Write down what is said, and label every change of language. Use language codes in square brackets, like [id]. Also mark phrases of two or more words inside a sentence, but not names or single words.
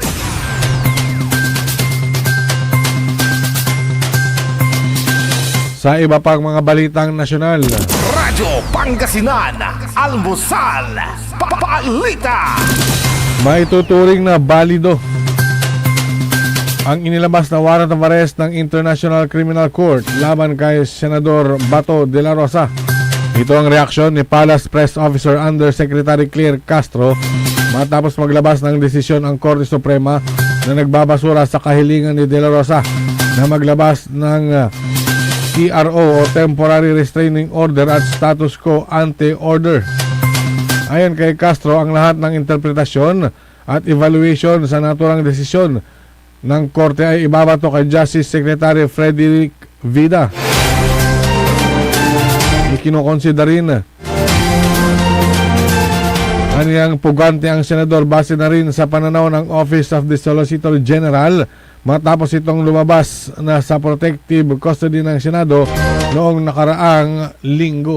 [tl] Sa iba pang mga balitang nasyonal, Radyo Pangasinan, Almusal, Balita. maituturing na balido ang inilabas na [en] warrant of arrest [tl] ng International Criminal Court laban kay Senador Bato de la Rosa. Ito ang reaksyon ni Palace Press Officer Undersecretary Claire Castro matapos maglabas ng desisyon ang Korte Suprema na nagbabasura sa kahilingan ni De La Rosa na maglabas ng TRO o [en] Temporary Restraining Order [tl] at [en] Status Quo Ante Order. [tl] Ayon kay Castro, ang lahat ng interpretasyon at evaluation sa naturang desisyon ng korte ay ibabato kay Justice Secretary Frederick Vida. Ikinokonsida rin aniyang pugante ang senador base na rin sa pananaw ng Office of the Solicitor General matapos itong lumabas na sa [en] protective custody [tl] ng Senado noong nakaraang linggo.